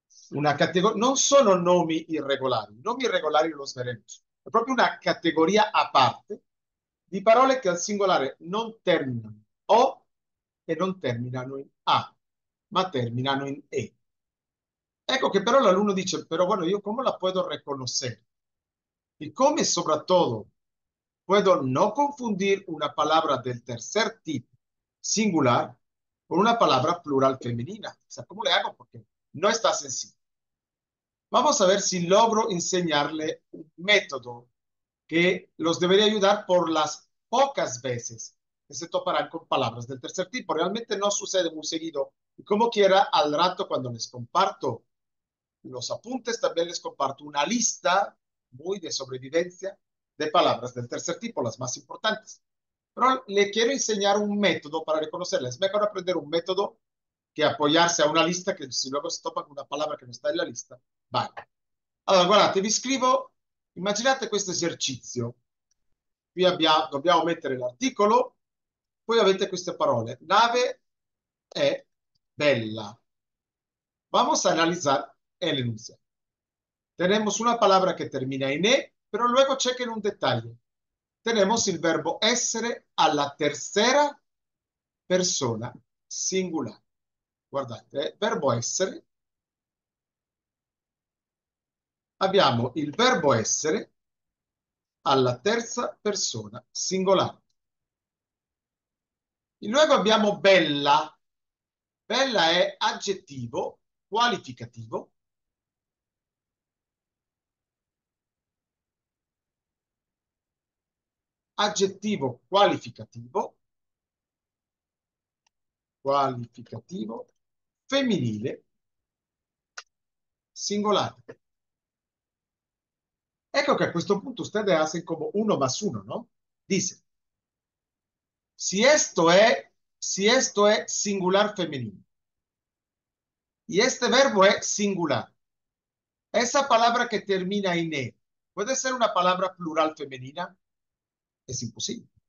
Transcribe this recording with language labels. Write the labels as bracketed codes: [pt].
[it] Una categoria, non sono nomi irregolari, i nomi irregolari lo sverremo, è proprio una categoria a parte di parole che al singolare non terminano o e non terminano in a, ma terminano in e. Ecco che però l'alunno dice, [es] pero bueno, ¿yo cómo la puedo reconocer? Y cómo sobre todo puedo no confundir una palabra del tercer tipo singular con una palabra plural femenina. O sea, ¿cómo le hago? Porque no está sencillo. Vamos a ver si logro enseñarle un método que los debería ayudar por las pocas veces que se toparán con palabras del tercer tipo. Realmente no sucede muy seguido. Y como quiera, al rato cuando les comparto los apuntes, también les comparto una lista muy de sobrevivencia de palabras del tercer tipo, las más importantes. Pero le quiero enseñar un método para reconocerlas. Es mejor aprender un método que apoyarse a una lista que si luego si topa con una palabra [it] che non sta nella lista, vai. Allora, guardate, vi scrivo, immaginate questo esercizio. Qui dobbiamo mettere l'articolo, poi avete queste parole. Nave è bella. [es] Vamos a analizar el enunciado. Tenemos una palabra que termina en E, pero luego chequen un detalle. Tenemos el verbo essere [it] alla [es] tercera persona singular. [it] Guardate, verbo essere. Abbiamo il verbo essere alla terza persona singolare. E luego abbiamo bella. Bella è aggettivo qualificativo. Aggettivo qualificativo. Qualificativo femminile singolare. [es] Ecco que [it] a questo punto [es] ustedes hacen como uno más uno, ¿no? Dice, si esto es singular femenino y este verbo es singular, esa palabra que termina en E, ¿puede ser una palabra plural femenina? Es imposible.